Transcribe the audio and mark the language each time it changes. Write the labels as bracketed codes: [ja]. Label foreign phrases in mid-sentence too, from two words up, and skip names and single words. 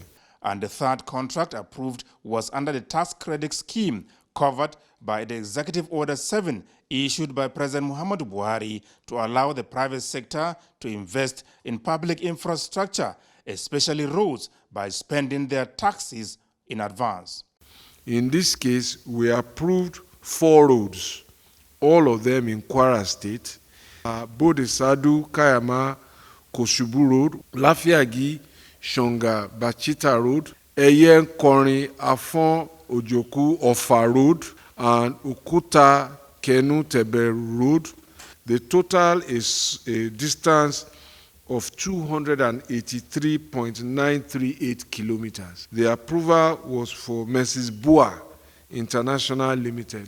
[en] And the third contract approved was under the tax credit scheme covered by the Executive Order 7 issued by President Muhammadu Buhari to allow the private sector to invest in public infrastructure, especially roads, by spending their taxes in advance. In this case, we approved 4 roads, all of them in Kwara State, Bodesadu, Kayama, Koshubu Road, Lafiagi, Shonga, Bachita Road, Eyen, Kori, Afon, Ojoku, Ofa Road, and Ukuta, Kenu, Tebe Road. The total is a distance of 283.938 kilometers. The approval was for Mrs. Bua International Limited.